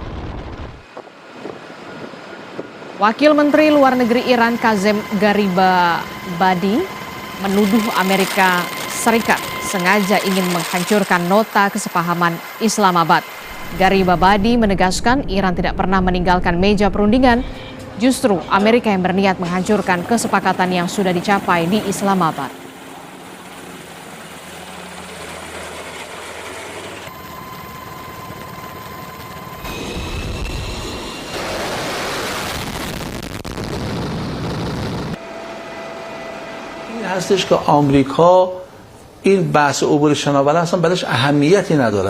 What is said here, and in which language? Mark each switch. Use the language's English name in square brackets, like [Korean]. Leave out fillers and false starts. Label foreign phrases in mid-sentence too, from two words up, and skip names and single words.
[Indonesian] Wakil Menteri Luar Negeri Iran Kazem Garibabadi menuduh Amerika Serikat sengaja ingin menghancurkan nota kesepahaman Islamabad. Garibabadi menegaskan Iran tidak pernah meninggalkan meja perundingan. Justru Amerika yang berniat menghancurkan kesepakatan yang sudah dicapai di Islamabad. [Persian] این هستش که آمریکا این بحث عبور شناور اصلا براش اهمیتی ندارد.